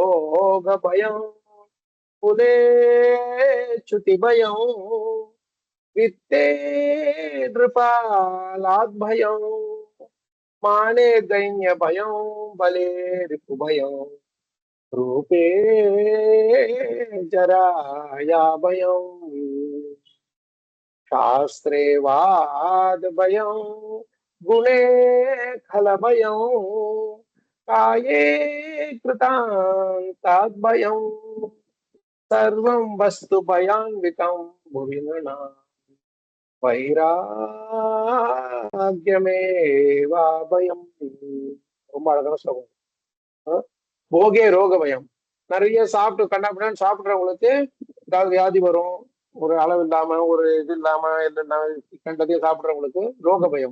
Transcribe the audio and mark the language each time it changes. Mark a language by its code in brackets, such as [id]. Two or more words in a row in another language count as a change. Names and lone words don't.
[sa] भोगे रोग भयं कुले च्युति भयं वित्ते नृपालात् भयं माने दैन्य भयं बले रिपु भयं रूपे जराया भयं शास्त्रे वाद भयं गुणे खल भयं काये कृतान्ताद् भयं सर्वं वस्तु भयान्वितं भुवि नृणां वैराग्यमेवा भयं. [ta] ரொம்ப அழகான ஸ்லோகம். [sa] भोगे रोग भयं. [ta] நிறைய சாப்பிட்டு கண்ணாப்பின்னு சாப்பிட்றவங்களுக்கு ஏதாவது வியாதி வரும், ஒரு அளவு இல்லாம ஒரு இது இல்லாம கண்டதையும் சாப்பிட்றவங்களுக்கு [sa] रोग भयं.